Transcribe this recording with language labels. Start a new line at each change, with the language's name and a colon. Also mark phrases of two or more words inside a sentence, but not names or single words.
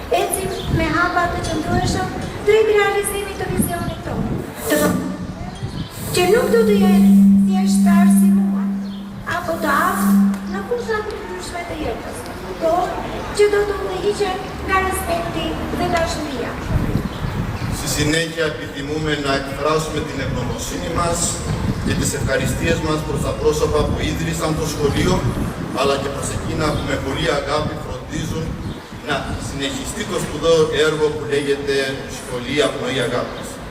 Albanian: Ecim me me hapa të qëndrueshëm drejt realizimit të vizionit tonë, që nuk do të jetë thjesht të arsimuar, apo të aftë në fushat të ndryshme të jetës, por që do të udhëhiqen nga respekti dhe dashuria.
Greek: Στη συνέχεια επιθυμούμε να εκφράσουμε την ευγνωμοσύνη μας και τις ευχαριστίες μας προς τα πρόσωπα που ίδρυσαν το σχολείο, αλλά και προς εκείνα που με πολλή αγάπη φροντίζουν να συνεχιστεί το σπουδαίο έργο που λέγεται Σχολεία Πνοή Αγάπης.